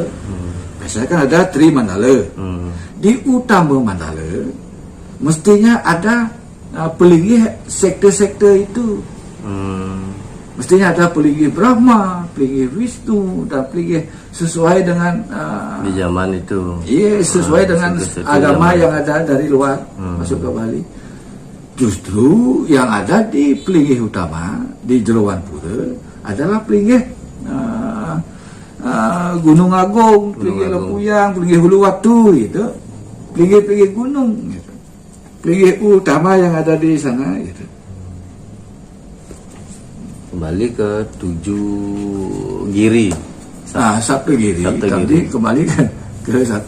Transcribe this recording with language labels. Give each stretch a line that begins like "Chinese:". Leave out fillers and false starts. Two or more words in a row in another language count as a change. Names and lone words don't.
Indonesian: Biasanya kan ada Tri Mandala. Di utama Mandala mestinya ada pelinggih sektor-sektor itu. Mestinya ada pelinggih Brahma, pelinggih Wisnu, dan pelinggih sesuai dengan di zaman itu. Iya, sesuai dengan agama yang ada dari luar masuk ke Bali. Justru yang ada di pelinggih utama di Jeroan Pura adalah pelinggih Gunung Agung, pelinggih Lempuyang, pelinggih Uluwatu gitu. Pelinggih gunung gitu. Pelinggih utama yang ada di sana gitu. Kembali ke 7 giri. Sabtu Giri. Tapi kembali ke Sabtu.